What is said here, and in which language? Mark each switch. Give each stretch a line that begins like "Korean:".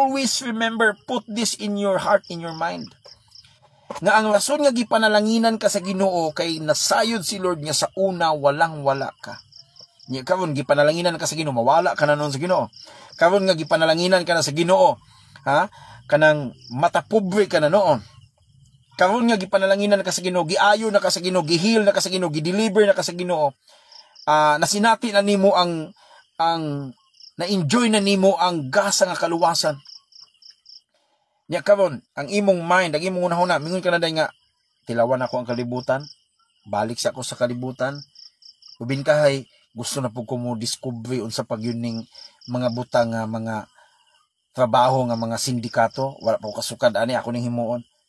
English: Always remember, put this in your heart, in your mind.
Cebuano: Nga ang rason nga gipanalanginan ka sa Ginoo kay nasayod si Lord nga sa una walang wala ka. Nya karon gipanalanginan ka sa Ginoo, mawala ka na noon sa Ginoo. Karon nga gipanalanginan ka na sa Ginoo, kanang matapobre ka na noon. Karon nga gipanalanginan ka sa Ginoo, giayo na ka sa Ginoo, gihil na ka sa Ginoo, gideliver na ka sa Ginoo. Nasinati na nimo ang na-enjoy na nimo ang gasa nga kaluwasan. Nya karon ang imong mind, ang imong unahuna, mingon ka na day nga tilawan ako ang kalibutan, balik sa ako sa kalibutan. Ubin kahay gusto na pud ko mo discover unsa pag yuning mga butang nga mga trabaho nga mga sindikato, wala pa ko kasukad ani ako ning himuon.